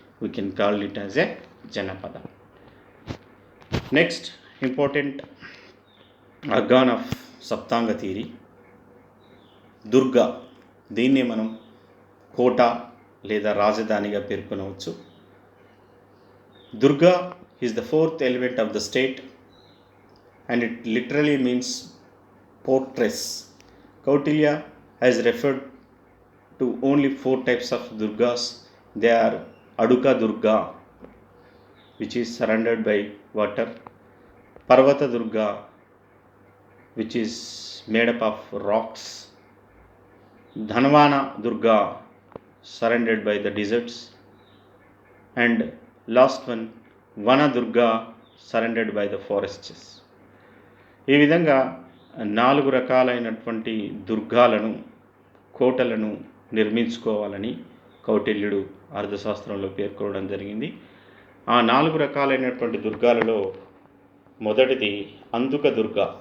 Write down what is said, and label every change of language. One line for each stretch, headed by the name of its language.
English: We can call it as a janapada. Next important organ of saptanga theory durga.
Telugu: దీన్ని మనం కోట లేదా రాజధానిగా పేర్కొనవచ్చు.
English: Durga is the fourth element of the state and it literally means fortress. Kautilya has referred to only 4 types of durgas. They are Aduka Durga, which is surrounded by water; Parvata Durga, which is made up of rocks; Dhanvana Durga, surrounded by the deserts; and last one, Vana Durga, surrounded by the forests.
Telugu: ఈ విధంగా 4 రకాలైనటువంటి దుర్గాలను కోటలను నిర్మించుకోవాలని కౌటిల్యుడు అర్థశాస్త్రంలో పేర్కొనడం జరిగింది. ఆ 4 రకాలైనటువంటి దుర్గాలలో మొదటిది అందుక దుర్గ.